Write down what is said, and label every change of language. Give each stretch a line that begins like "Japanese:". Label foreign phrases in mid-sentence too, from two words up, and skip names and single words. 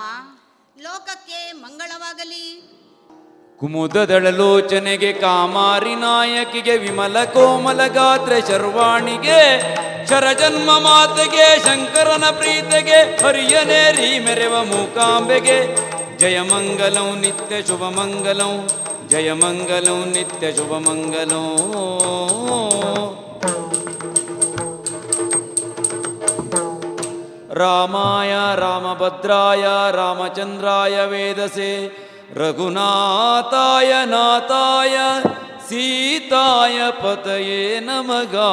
Kannada: ಲೋಕಕ್ಕೆ ಮಂಗಳವಾಗಲಿ. ಕುಮುದದಳಲೋಚನೆಗೆ ಕಾಮಾರಿ ನಾಯಕಿಗೆ ವಿಮಲ ಕೋಮಲ ಗಾತ್ರ ಶರ್ವಾಣಿಗೆ ಶರಜನ್ಮ ಮಾತೆಗೆ ಶಂಕರನ ಪ್ರೀತೆಗೆ ಹರಿಯನೇರಿ ಮೆರೆವ ಮೂಕಾಂಬೆಗೆ
Sanskrit: जयमङ्गलं नित्यशुभमङ्गलं जयमङ्गलं नित्यशुभमङ्गलं रामाय रामभद्राय रामचन्द्राय वेदसे रघुनाथाय नाथाय सीताय पतये नमः